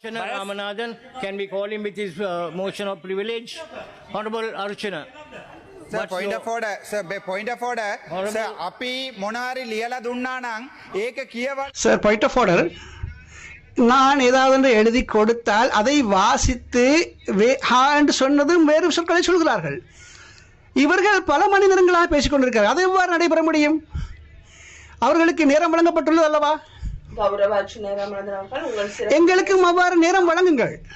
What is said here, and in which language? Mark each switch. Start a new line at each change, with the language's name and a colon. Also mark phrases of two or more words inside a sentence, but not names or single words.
English: Ramanathan, can we call him with his motion of privilege? Honorable Archchuna. Sir, point of order. Sir, point of order.
Sinhala: Sir, අපි මොනරි ලියලා දුන්න නං එක කියව.
English: Sir, point of order.
Tamil: நான் ஏதாவது எழுதி கொடுத்தால் அதை வாசித்து என்று சொன்னதும் வேறு சொற்களை சொல்கிறார்கள். இவர்கள் பல மணி நேரங்களாக பேசிக் கொண்டிருக்கிறார்கள். அது எவ்வாறு நடைபெற முடியும்? அவர்களுக்கு நேரம் வழங்கப்பட்டுள்ளது அல்லவா? எங்களுக்கும் அவ்வாறு நேரம் வழங்குங்கள்.